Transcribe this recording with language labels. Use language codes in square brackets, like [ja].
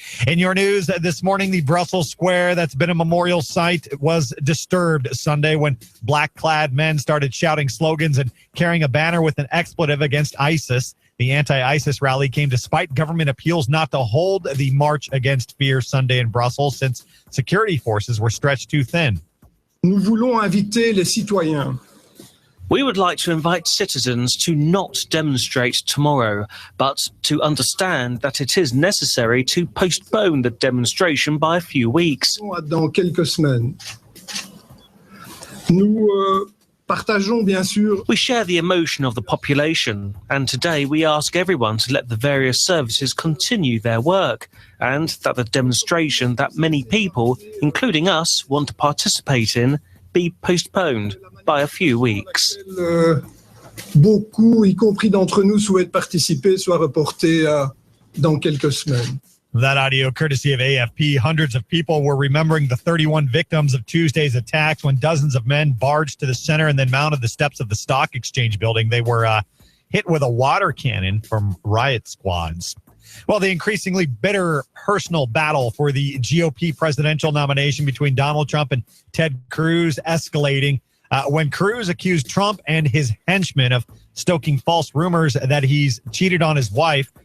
[en] In your news this morning, the Brussels Square, that's been a memorial site, was disturbed Sunday when black-clad men started shouting slogans and carrying a banner with an expletive against ISIS. The anti-ISIS rally came despite government appeals not to hold the March Against Fear Sunday in Brussels since security forces were stretched too thin. [fr] Nous voulons inviter les citoyens. [en] We would like to invite citizens to not demonstrate tomorrow, but to understand that it is necessary to postpone the demonstration by a few weeks. [fr] Dans quelques semaines. Nous partageons bien sûr. [en] We share the emotion of the population, and today we ask everyone to let the various services continue their work, and that the demonstration that many people, including us, want to participate in be postponed by a few weeks. [fr] Beaucoup, y compris d'entre nous, souhaitent participer, soit reporté dans quelques semaines. [en] That audio courtesy of AFP. Hundreds of people were remembering the 31 victims of Tuesday's attacks when dozens of men barged to the center and then mounted the steps of the stock exchange building. They were hit with a water cannon from riot squads. Well, the increasingly bitter personal battle for the GOP presidential nomination between Donald Trump and Ted Cruz escalating when Cruz accused Trump and his henchmen of stoking false rumors that he's cheated on his wife.